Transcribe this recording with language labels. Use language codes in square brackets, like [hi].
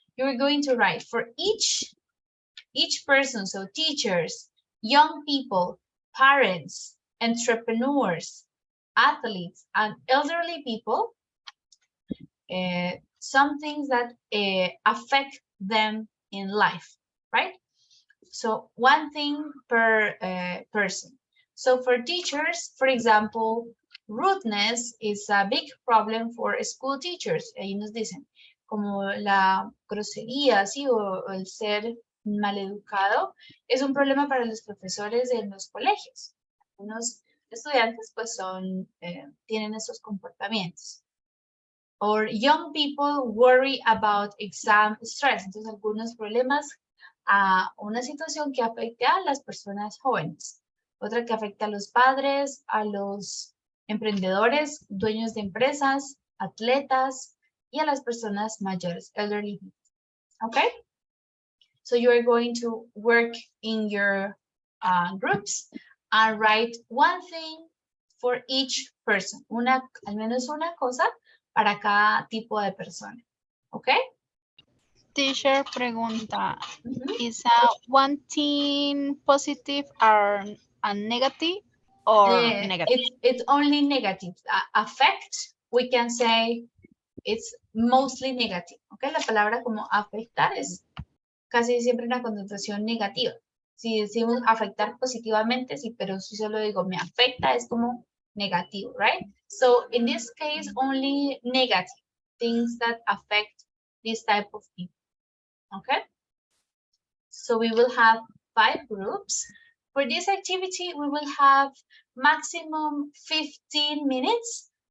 [en] You're going to write for each person, so teachers, young people, parents, entrepreneurs, athletes, and elderly people, some things that affect them in life, right? So one thing per person. So for teachers, for example, rudeness is a big problem for school teachers. [es] Ahí nos dicen, como la grosería, ¿sí? O el ser maleducado es un problema para los profesores en los colegios. Algunos estudiantes pues tienen esos comportamientos. [en] Or young people worry about exam stress. [es] Entonces, algunos problemas a una situación que afecte a las personas jóvenes. Otra que afecta a los padres, a los emprendedores, dueños de empresas, atletas y a las personas mayores, [en] elderly people. Okay? So you are going to work in your groups and write one thing for each person. [es] Al menos una cosa para cada tipo de persona. Okay? [en] Teacher pregunta, is one thing positive or a negative or negative? It's only negative. Affect, we can say it's mostly negative. Okay? [es] La palabra como afectar es casi siempre una connotación negativa. Si decimos afectar positivamente, sí, pero si solo digo me afecta, es como negativo, right? [en] So in this case, only negative things that affect this type of people. Okay? So we will have 5 groups. For this activity, we will have maximum 15 minutes.